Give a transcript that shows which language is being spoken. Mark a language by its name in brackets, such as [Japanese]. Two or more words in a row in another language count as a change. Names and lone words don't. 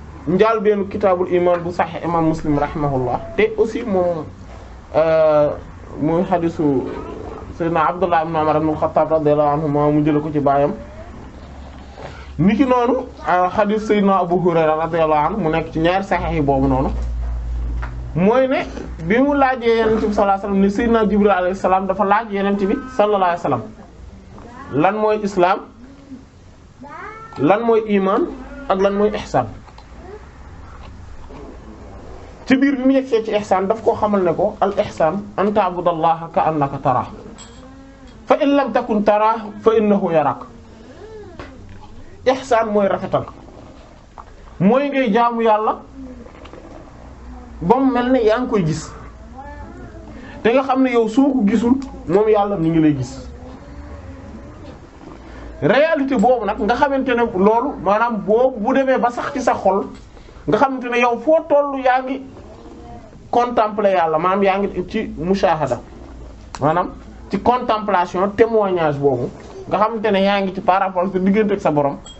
[Wolof] njaal benn [Arabic] كتاب الإيمان [Wolof] bu Sahih imam Muslim rahimahullah te aussi moom muy xadisu Seydina Abdullah ibn Umar ibn al-Khattab [Arabic] رضي الله عنهما [Wolof] mu jële ko ci baayam niki noonu xadis Seydina Abu Hurayra [Arabic] رضي الله عنه [Wolof] mu nekk ci ñaari Sahih yi boobu noonu mooy ne bi mu laajee Yonent bi [Arabic] صلى الله عليه وسلم [Wolof] ni Seydina Jibril [Arabic] عليه السلام [Wolof] dafa laaj Yonent bi [Arabic] صلى الله عليه وسلم [Wolof] lan mooy islam lan mooy iman ak lan mooy ihsan ci biir bi mu yegsee ci ihsan daf koo xamal ne ko [Arabic] الإحسان أن تعبد الله كأنك تراه فإن لم تكن تراه فإنه يراك [Wolof] ihsan mooy rafetal mooy ngay jaamu yàlla ba mu mel ne yaa ngi koy gis te nga xam ne yow soo ko gisul moom yàlla mi ngi lay gis réalité boobu nag nga xamante ne loolu maanaam boobu bu demee ba sax ci sa xol nga xamante ne yow foo tollu yaa ngi contempler yàlla maanaam yaa ngi ci mushahada maanaam ci [French] contemplation témoignage [Wolof] boobu nga xamante ne yaa ngi ci [French] par rapport [Wolof] sa diggante ak sa borom